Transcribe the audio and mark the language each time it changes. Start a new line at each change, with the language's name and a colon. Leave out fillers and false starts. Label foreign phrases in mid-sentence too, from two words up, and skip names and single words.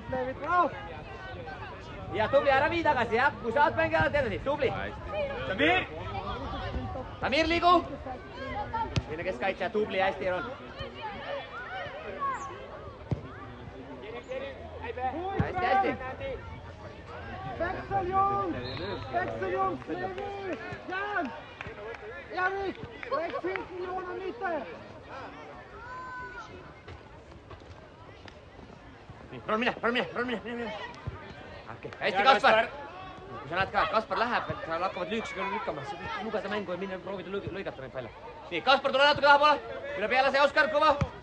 Estonian: ja tubli, ära vii tagasi, jah. kui saad mängi alati edasi. Tubli. Tamir, liigu. Mine keskkaitse, tubli, hästi, Ron. hästi.
German: Växel, Jungs! Levi! Jan! Erik! Väx hinten, Jona mitte!
Estonian: Ron, mine. Okei, hästi, Kaspar. kui sa näed ka, et Kaspar läheb, et seal hakkavad lüükse lükkama, siis võid lugeda mängu ja minna proovida lõigata neid välja. nii, Kaspar, tule natuke tahapoole. üle peale see Oskar, kõva.